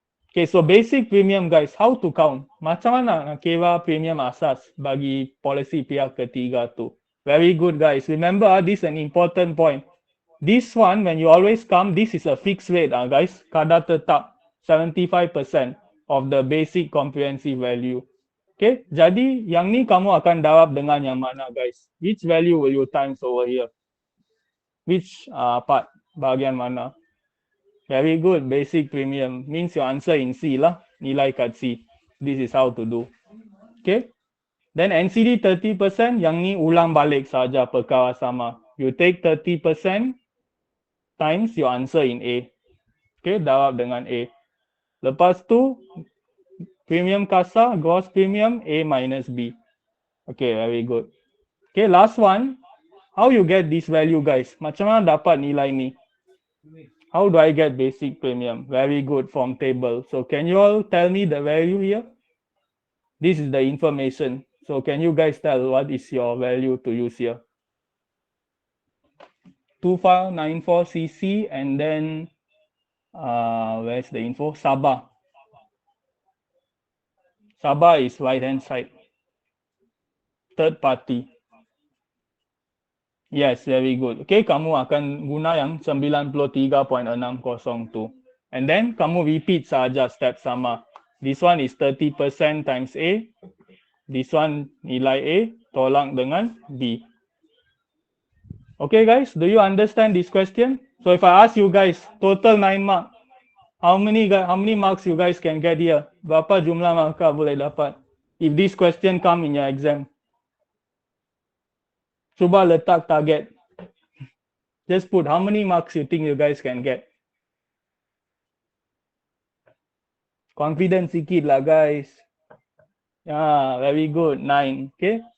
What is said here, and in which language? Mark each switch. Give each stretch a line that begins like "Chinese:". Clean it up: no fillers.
English: Okay, so basic premium guys, how to count?
Malay: Macam mana nak kira premium asas bagi policy pihak ketiga tu?
English: Very good guys. Remember, this is an important point. This one, when you always come, this is a fixed rate, guys.
Malay: Kadar tetap
English: 75% of the basic comprehensive value.
Malay: Okay, jadi yang ni kamu akan darab dengan yang mana, guys?
English: Which value will you times over here? Which part?
Malay: Bahagian mana?
English: Very good. Basic premium means your answer in C lah.
Malay: Nilai kat C.
English: This is how to do. Okay.
Malay: Then NCD 30%, yang ni ulang balik saja perkara sama.
English: You take 30% times your answer in A.
Malay: Okay, darab dengan A. Lepas tu, premium kasar, gross premium, A minus B.
English: Okay, very good. Okay, last one. How you get this value, guys?
Malay: Macam mana dapat nilai ni?
English: How do I get basic premium? Very good, from table. So can you all tell me the value here? This is the information. So can you guys tell what is your value to use here? 2594cc, and then where's the info? Sabah. Sabah is right hand side. Third party. Yes, very good.
Malay: Okay, kamu akan guna yang 93.602.
English: And then kamu repeat saja step sama. This one is 30% times A. This one
Malay: nilai A tolak dengan B.
English: Okay guys, do you understand this question? So if I ask you guys, total 9 mark, how many marks you guys can get here?
Malay: Berapa jumlah markah boleh dapat?
English: If this question come in your exam.
Malay: Cuba letak target.
English: Just put how many marks you think you guys can get. Confidence sikit lah guys. Yeah, very good. 9. Okay.